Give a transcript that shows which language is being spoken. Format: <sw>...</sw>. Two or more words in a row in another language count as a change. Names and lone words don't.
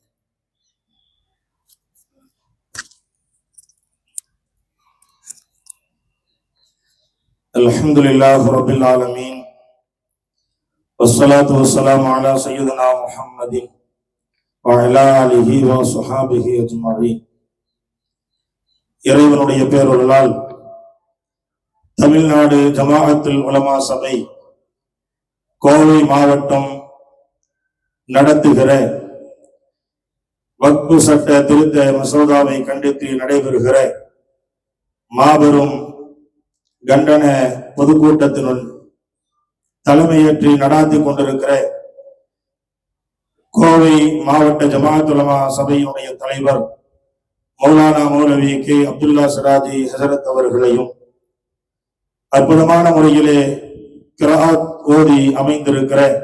<ar>الحمد لله رب العالمين والصلاة والسلام على سيدنا محمد وعلى آله وصحابه أجمعين.</ar> <ta>இறைவனுடைய பேரொருளால் தமிழ்நாடு ஜமாஅத்துல் உலமா சபை கோவை மாவட்டம் நடத்துகிற வக்ஃபு சட்ட திருத்த மசோதாவை கண்டித்து நடைபெறுகிற மாபெரும் கண்டன பொதுக்கூட்டத்தினுள் தலைமையேற்றி நடாத்தி கொண்டிருக்கிற கோவை மாவட்ட ஜமாஅத்துல் உலமா சபையினுடைய தலைவர் மௌலானா மௌலவி கே அப்துல்லா சிராஜி ஹசரத் அவர்களையும் அற்புதமான முறையிலே கிராத் ஓதி அமைந்திருக்கிற</ta>